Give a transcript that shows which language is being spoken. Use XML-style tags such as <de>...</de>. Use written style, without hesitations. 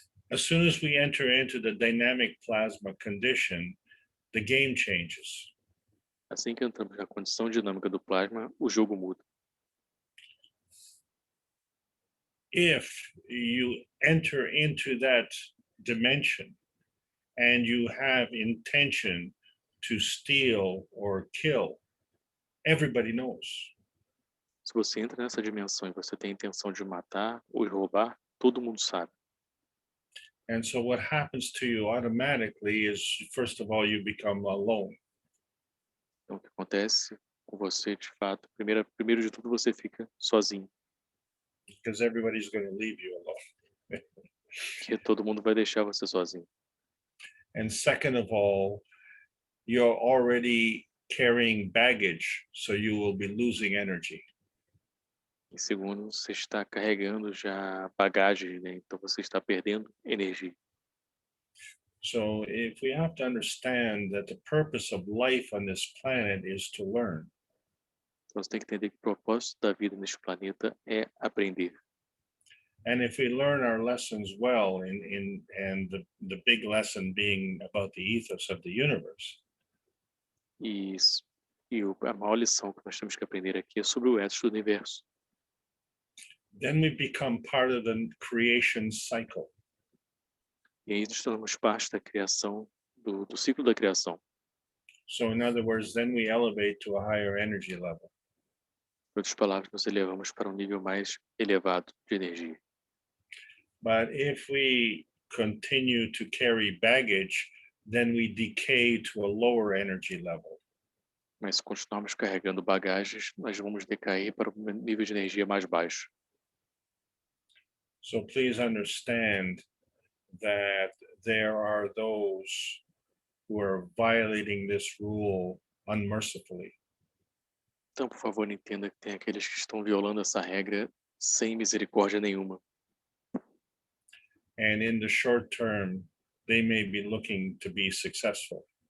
<en>As soon as we enter into the dynamic plasma condition, the game changes.</en> <pt>Assim que entramos na condição dinâmica do plasma, o jogo muda.</pt> <en>If you enter into that dimension and you have intention to steal or kill, everybody knows.</en> <pt>Se você entra nessa dimensão e você tem a intenção de matar ou roubar, todo mundo sabe.</pt> <en>And so what happens to you automatically is, first of all, you become alone.</en> <pt>Então, o que acontece com você, de fato, primeiro de tudo, você fica sozinho,</pt> <en>Because everybody's going to leave you alone.</en> <pt>porque todo mundo vai deixar você sozinho.</pt> <en>And second of all, you're already carrying baggage, so you will be losing energy.</en> <pt>E segundo, você está carregando já bagagem, né? Então você está perdendo energia.</pt> <en>So if we have to understand that the purpose of life on this planet is to learn.</en> <pt>Então você tem que entender que o propósito da vida neste planeta é aprender.</pt> <en>And if we learn our lessons well, and the big lesson being about the ethos of the universe,</en> <pt>E, a maior lição que nós temos que aprender aqui é sobre o ethos do universo.</pt> <en>then we become part of the creation cycle.</en> <pt>E aí nós tornamos parte da criação, do ciclo da criação.</pt> <en>So in other words, then we elevate to a higher energy level.</en> <pt>Em outras palavras, nos elevamos para um nível mais elevado de energia.</pt> <en>But if we continue to carry baggage, then we decay to a lower energy level.</en> <pt>Mas se continuarmos carregando bagagens, nós vamos decair para um nível de energia mais baixo.</pt> <en>So please understand that there are those who are violating this rule unmercifully.</en> <pt>Então, por favor, entenda que tem aqueles que estão violando essa regra sem misericórdia nenhuma.</pt> <en>And in the short term, they may be looking to be successful.</en>